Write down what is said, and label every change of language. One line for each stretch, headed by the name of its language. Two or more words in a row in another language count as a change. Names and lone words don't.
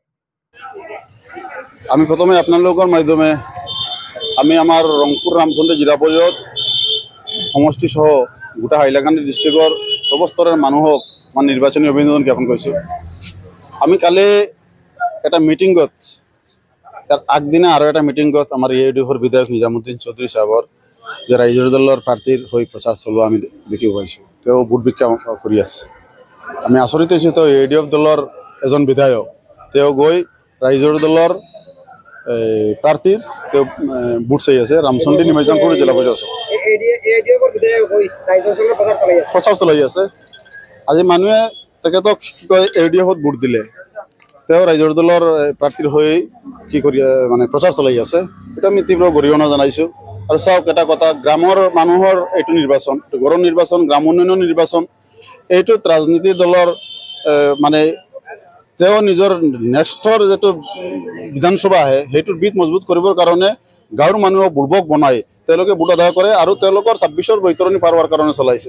Bangla: আমি প্রথমে আপনাদের মাধ্যমে আমি আমার রংপুর রামচন্দ্র জিলা পরিষদ সমষ্টি সহ গোটা হাইলাকান্দি ডিস্ট্রিক্টর সর্বস্তরের মানুহক আমার নির্বাচনী অভিনন্দন জ্ঞাপন করছি।
Assamese: আমি কালি একটা মিটিংত তার আগদিনে আরও একটা মিটিংত আমার এআইইউডিএফর বিধায়ক নিজামুদ্দিন চৌধুরী সাহেবর যে রাইজৰ দলৰ প্রার্থীর হয়ে প্রচার চলোৱা আমি দেখিব পাইছোঁ। তেওঁ ভোট ভিক্ষা কৰি আছে। আমি আচৰিত হৈছোঁ, তেওঁ এআইইউডিএফ দলৰ এজন বিধায়ক, তেওঁ গৈ রাইজৰ দলৰ প্রার্থীর তেওঁ ভোট চাই আছে রামচন্ডী নিমাইচাঁদপুৰ জিলা পরিষদ প্রচার চলাই আছে। আজি মানুহে তেখেতক কি কয় এআইইউডিএফত ভোট দিলে, তেওঁ ৰাইজৰ দলৰ প্ৰাৰ্থীৰ হৈ কি কৰি মানে প্ৰচাৰ চলাই আছে, এটা আমি তীব্ৰ গৰিহণা জনাইছোঁ। আৰু চাওক এটা কথা, গ্ৰামৰ মানুহৰ এইটো নিৰ্বাচন, গড়ৰ নিৰ্বাচন, গ্ৰাম উন্নয়নৰ নিৰ্বাচন, এইটোত ৰাজনীতি দলৰ মানে তেওঁ নিজৰ নেক্সটৰ যিটো বিধানসভা আহে সেইটোৰ বিট মজবুত কৰিবৰ কাৰণে গাঁৱৰ মানুহক বুৰ্বক বনাই তেওঁলোকে ভোট আদায় কৰে আৰু তেওঁলোকৰ 26ৰ বৈতৰণি পাৰ হোৱাৰ কাৰণে চলাইছে।